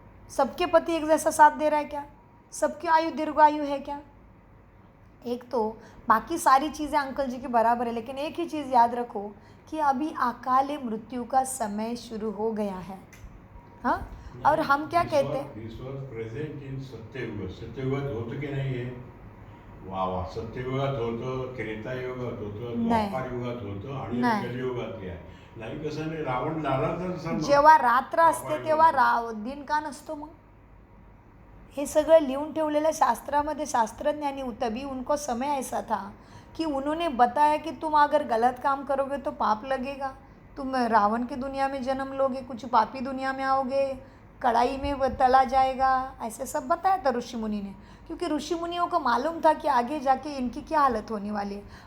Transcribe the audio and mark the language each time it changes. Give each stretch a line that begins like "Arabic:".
Hindi: सबके पति एक जैसा साथ दे रहा है क्या? सबकी आयु दीर्घायु है क्या? एक तो बाकी सारी चीज़ें अंकल जी के बराबर है, लेकिन एक ही चीज़ याद रखो कि अभी अकाले मृत्यु का समय शुरू हो गया है। हाँ, और हम क्या कहते हैं?
English: This was present in Satyayug.
Marathi: सत्ययुगात होतं की नाही हे? वा वा, सत्ययुगात होतं, त्रेतायुगात होतं, नाही. द्वापार युगात होतं आणि नाही. कलियुगात हे आहे. नाही कसं नाही, रावण लाला जेव्हा रात्र असते तेव्हा दिन का नसतो मग? हे सगळं लिहून ठेवलेलं शास्त्रामध्ये शास्त्रज्ञानी
Hindi: तभी उनको समय ऐसा था कि उन्होंने बताया कि तुम अगर गलत काम करोगे तो पाप लगेगा, तुम रावण की दुनिया में जन्म लोगे, कुछ पापी दुनिया में आओगे, कढ़ाई में वो तला जाएगा, ऐसे सब बताया था ऋषि मुनि ने, क्योंकि ऋषि मुनियों को मालूम था कि आगे जाके इनकी क्या हालत होने वाली है।